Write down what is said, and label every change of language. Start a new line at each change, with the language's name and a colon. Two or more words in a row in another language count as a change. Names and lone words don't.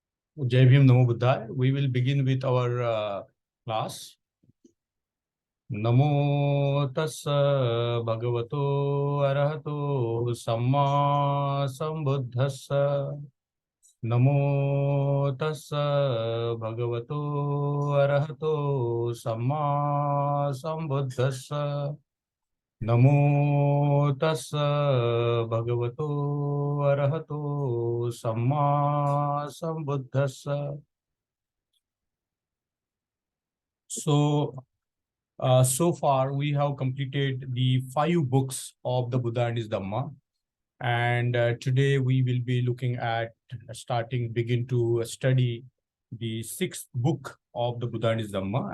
Hindi: Jai Bhim
Pali: Namo Buddhaya.
English: We will begin with our class.
Pali: Namo tassa bhagavato arahato samma sambuddhassa. Namo tassa bhagavato arahato samma sambuddhassa. Namo tassa bhagavato arahato samma sambuddhassa.
English: So far we have completed the 5 books of the Buddha and his Dhamma, and today we will be looking at begin to study the 6th book of the Buddha and his Dhamma.